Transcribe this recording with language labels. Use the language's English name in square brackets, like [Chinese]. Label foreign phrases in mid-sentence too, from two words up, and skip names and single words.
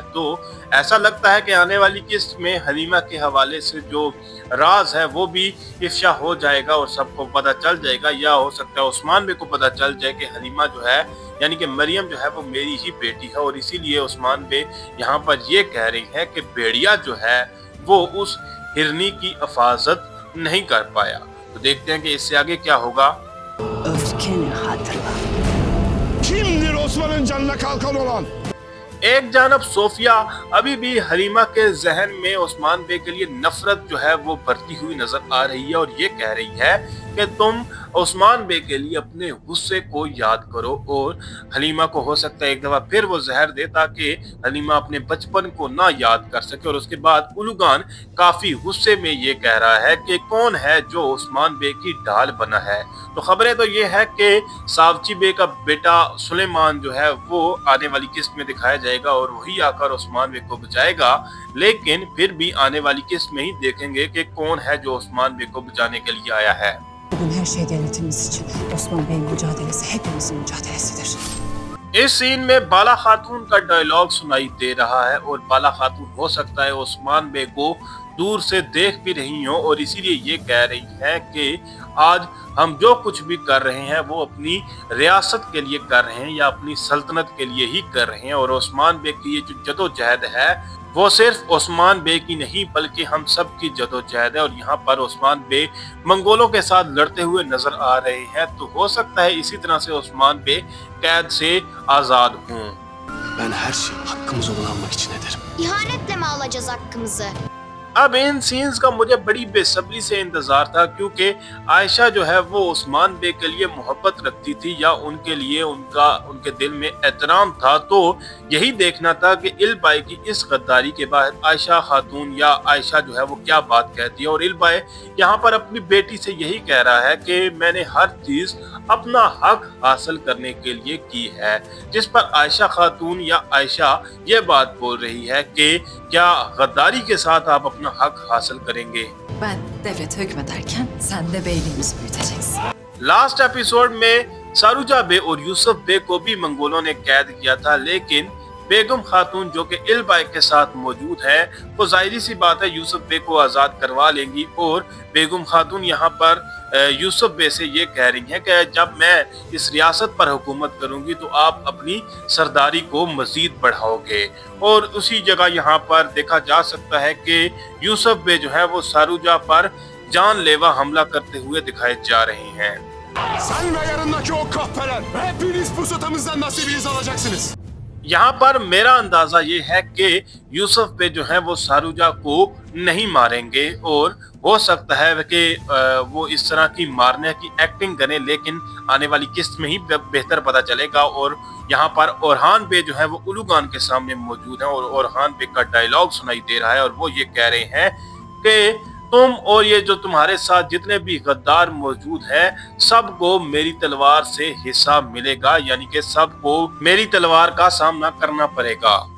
[Hindi] तो ऐसा लगता है कि आने वाली किस्त में हलीमा के हवाले से जो राज है वो भी इफ्शा हो जाएगा और सबको पता चल जाएगा, या हो सकता है उस्मान बे को पता चल जाए कि हलीमा जो है यानी कि मरियम जो है वो मेरी ही बेटी है। और इसीलिए उस्मान बे यहाँ पर ये कह रही है कि भेड़िया जो है वो उस हिरनी की हिफाजत नहीं कर पाया। तो देखते हैं कि इससे आगे क्या होगा। [Turkish] Öfkeni hatırla. Kimdir Osman'ın canına kalkan olan? [Hindi] एक जानब सोफिया अभी भी हलीमा के जहन में उस्मान बे के लिए नफरत जो है वो बढ़ती हुई नजर आ रही है और ये कह रही है कि तुम उस्मान बे के लिए अपने गुस्से को याद करो। और हलीमा को हो सकता है एक दफा फिर वो जहर दे ताकि हलीमा अपने बचपन को ना याद कर सके। और उसके बाद उलुगान काफी गुस्से में ये कह रहा है कि कौन है जो उस्मान बे की ढाल बना है। तो खबरें तो ये है कि सावची बे का बेटा सुलेमान जो है वो आने वाली किस्त में दिखाया जाएगा और वही आकर उस्मान बे को बचाएगा। लेकिन फिर भी आने वाली किस्त में ही देखेंगे कि कौन है जो उस्मान बे को बचाने के लिए आया है। [Turkish] Bugün her şey devletimiz için. Osman Bey'in mücadelesi hepimizin mücadelesidir. [Hindi] इस सीन में बाला खातून का डायलॉग सुनाई दे रहा है और बाला खातून हो सकता है उस्मान बे को दूर से देख भी रही हो और इसीलिए ये कह रही है कि आज हम जो कुछ भी कर रहे हैं वो अपनी रियासत के लिए कर रहे हैं या अपनी सल्तनत के लिए ही कर रहे हैं। और उस्मान बे की ये जो जदोजहद है वो सिर्फ उस्मान बे की नहीं बल्कि हम सब की जदोजहद है। और यहाँ पर उस्मान बे मंगोलों के साथ लड़ते हुए नजर आ रहे हैं। तो हो सकता है इसी तरह से उस्मान बे कैद से आजाद हों। [Turkish] Ben her şeyi hakkımız olan almak için ederim. İhanetle mi alacağız hakkımızı? [Hindi] अब इन सीन्स का मुझे बड़ी बेसब्री से इंतजार था क्योंकि आयशा जो है वो उस्मान बे के लिए मोहब्बत रखती थी या उनके लिए उनके दिल में एहतराम था। तो यही देखना था कि इल्बाई की इस गद्दारी के बाद आयशा खातून या आयशा जो है वो क्या बात कहती है। और इल्बाई यहाँ पर अपनी बेटी से यही कह रहा है कि मैंने हर चीज अपना हक हासिल करने के लिए की है, जिस पर आयशा खातून या आयशा ये बात बोल रही है कि क्या गद्दारी के साथ आप अपना हक हासिल करेंगे। [Turkish] Ben devlete hükmederken sen de beyliğimizi büyüteceksin. [English] last episode [Hindi] में सारूजा बे और यूसुफ बे को भी मंगोलों ने कैद किया था, लेकिन बेगम खातून जो कि इल्बाई के साथ मौजूद है वो जाहिर सी बात है यूसुफ बे को आज़ाद करवा लेंगी। और बेगम खातून यहाँ पर यूसुफ बे से ये कह रही हैं कि जब मैं इस रियासत पर हुकूमत करूंगी तो आप अपनी सरदारी को मजीद बढ़ाओगे। और उसी जगह यहाँ पर देखा जा सकता है कि यूसुफ बे जो है वो सारूजा पर जानलेवा हमला करते हुए दिखाए जा रहे हैं। [Turkish] Sen ve yarındaki o kahpeler hepiniz pusutamızdan nasibinizi alacaksınız. [Hindi] यहाँ पर मेरा अंदाजा ये है कि यूसुफ पे जो है वो सारूजा को नहीं मारेंगे और हो सकता है कि वो इस तरह की मारने की एक्टिंग करें, लेकिन आने वाली किस्त में ही बेहतर पता चलेगा। और यहाँ पर ओरहान बे जो है वो उलुगान के सामने मौजूद है और ओरहान बे का डायलॉग सुनाई दे रहा है और वो ये कह रहे हैं कि तुम और ये जो तुम्हारे साथ जितने भी गद्दार मौजूद हैं, सबको मेरी तलवार से हिस्सा मिलेगा, यानी कि सबको मेरी तलवार का सामना करना पड़ेगा।